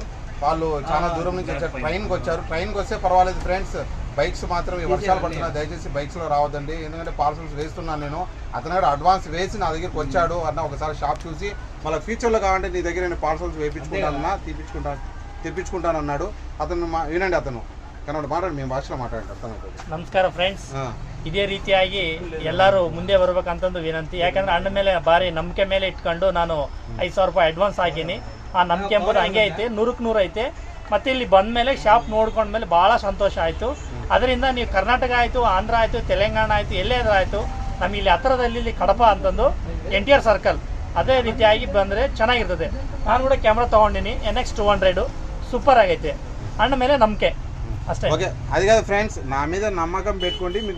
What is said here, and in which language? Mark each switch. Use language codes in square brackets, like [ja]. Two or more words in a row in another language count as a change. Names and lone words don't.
[te] వాళ్ళు చాలా దూరం నుంచి వచ్చారు, ట్రైన్కి వచ్చారు. ట్రైన్కి వస్తే పర్వాలేదు ఫ్రెండ్స్, బైక్స్ మాత్రం ఈ వర్షాలు పడుతున్నా దయచేసి బైక్స్లో రావద్దండి. ఎందుకంటే పార్సల్స్ వేస్తున్నాను నేను. అతను కూడా అడ్వాన్స్ వేసి నా దగ్గరికి వచ్చాడు అన్న, ఒకసారి షాప్ చూసి మళ్ళీ ఫ్యూచర్లో కావాలంటే నీ దగ్గర నేను పార్సల్స్ వేయించుకుంటానన్నా తెప్పించుకుంటాను అన్నాడు. అతను వినండి, అతను [kn] ಕನ್ನಡ ಮಾತಾಡಿ ನಿಮ್ಮ ಭಾಷೆ ಮಾತಾಡ್ತಾರೆ. ನಮಸ್ಕಾರ ಫ್ರೆಂಡ್ಸ್, ಇದೇ ರೀತಿಯಾಗಿ ಎಲ್ಲರೂ ಮುಂದೆ ಬರ್ಬೇಕಂತಂದು ವಿನಂತಿ. ಯಾಕಂದ್ರೆ ಅಣ್ಣ ಮೇಲೆ ಭಾರಿ ನಂಬಿಕೆ ಮೇಲೆ ಇಟ್ಕೊಂಡು ನಾನು 5,000 ರೂಪಾಯಿ ಅಡ್ವಾನ್ಸ್ ಹಾಕೀನಿ. ಆ ನಂಬಿಕೆ ಎಂಬುದು ಹಂಗೆ ಐತೆ, 100ಕ್ಕೆ 100 ಐತೆ. ಮತ್ತು ಇಲ್ಲಿ ಬಂದ ಮೇಲೆ ಶಾಪ್ ನೋಡ್ಕೊಂಡ್ಮೇಲೆ ಭಾಳ ಸಂತೋಷ ಆಯಿತು. ಅದರಿಂದ ನೀವು ಕರ್ನಾಟಕ ಆಯಿತು, ಆಂಧ್ರ ಆಯಿತು, ತೆಲಂಗಾಣ ಆಯಿತು, ಎಲ್ಲೇ ಆಯಿತು, ನಮಗೆ ಇಲ್ಲಿ ಹತ್ತಿರದಲ್ಲಿ ಇಲ್ಲಿ ಕಡಪ ಅಂತಂದು NTR ಸರ್ಕಲ್ ಅದೇ ರೀತಿಯಾಗಿ ಬಂದರೆ ಚೆನ್ನಾಗಿರ್ತದೆ. ನಾನು ಕೂಡ ಕ್ಯಾಮ್ರಾ ತೊಗೊಂಡಿನಿ, NX 200 ಸೂಪರ್ ಆಗೈತೆ. ಅಣ್ಣ ಮೇಲೆ ನಂಬಿಕೆ అదే. [te] ఓకే, అది కాదు ఫ్రెండ్స్, నా మీద నమ్మకం పెట్టుకోండి. మీకు